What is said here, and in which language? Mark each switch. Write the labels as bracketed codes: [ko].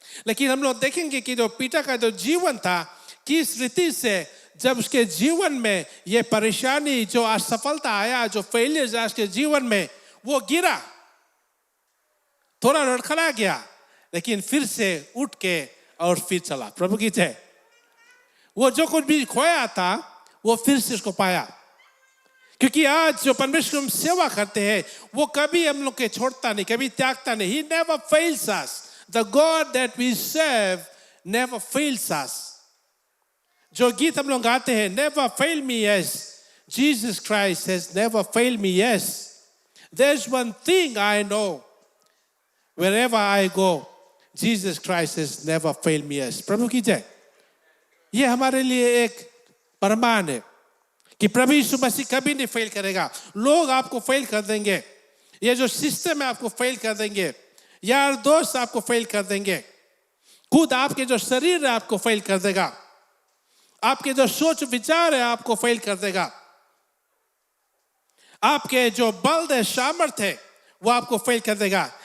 [hi] लेकिन हम लोग देखेंगे कि जो पीटर का जो जीवन था, किस रीति से जब उसके जीवन में ये परेशानी, जो असफलता आया, जो फेलियर आया उसके जीवन में, वो गिरा, थोड़ा लड़खड़ा गया, लेकिन फिर से उठ के और फिर चला। प्रभु की जय। वो जो कुछ भी खोया था वो फिर से उसको पाया। क्योंकि आज जो परमेश्वर हम सेवा करते हैं वो कभी हम लोग के छोड़ता नहीं, कभी त्यागता नहीं। [en] He never fails us. The God that we serve never fails us. [hi] जो गीत हम लोग गाते हैं, [en] never fail me, yes. Jesus Christ has never failed me, yes. There's one thing I know. Wherever I go, Jesus Christ has never failed me, yes. [hi] प्रभु की जय। ये हमारे लिए एक प्रमाण है कि प्रभु यीशु मसीह कभी नहीं फेल करेगा। लोग आपको फेल कर देंगे, ये जो सिस्टम है आपको फेल कर देंगे, यार दोस्त आपको फेल कर देंगे, खुद आपके जो शरीर है आपको फेल कर देगा, आपके जो सोच विचार है आपको फेल कर देगा, आपके जो बल है, सामर्थ है, वो आपको फेल कर देगा।